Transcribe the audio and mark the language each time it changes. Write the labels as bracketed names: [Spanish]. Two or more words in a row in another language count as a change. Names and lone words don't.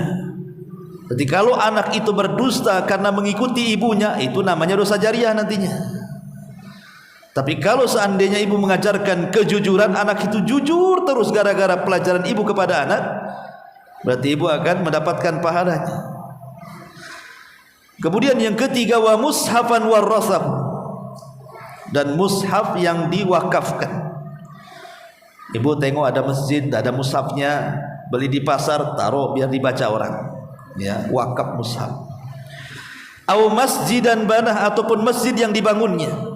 [Indonesian] Jadi kalau anak itu berdusta karena mengikuti ibunya, itu namanya dosa jariah nantinya. Tapi kalau seandainya ibu mengajarkan kejujuran, anak itu jujur terus gara-gara pelajaran ibu kepada anak, berarti ibu akan mendapatkan pahalanya. Kemudian yang ketiga, [Arabic] wa mushafan warasah, [Indonesian] dan mushaf yang diwakafkan. Ibu tengok ada masjid, ada mushafnya, beli di pasar, taruh biar dibaca orang, ya, wakaf mushaf. [Arabic] Au masjidan banah, [Indonesian] ataupun masjid yang dibangunnya.